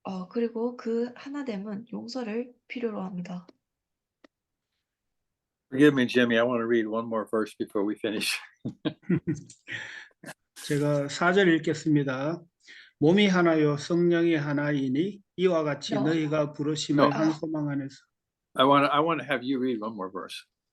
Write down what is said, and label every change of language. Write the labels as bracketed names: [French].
[Korean] 그리고 그 하나됨은 용서를 필요로 합니다. [English] Forgive me, Jimmy. I want to read one more verse before we finish. [Korean] 제가 4절 읽겠습니다. 몸이 하나요 성령이 하나이니 이와 같이 [English] No. [Korean] 너희가 부르심을 [English] No. [Korean] 한 소망 안에서. [English] I want to have you read one more verse.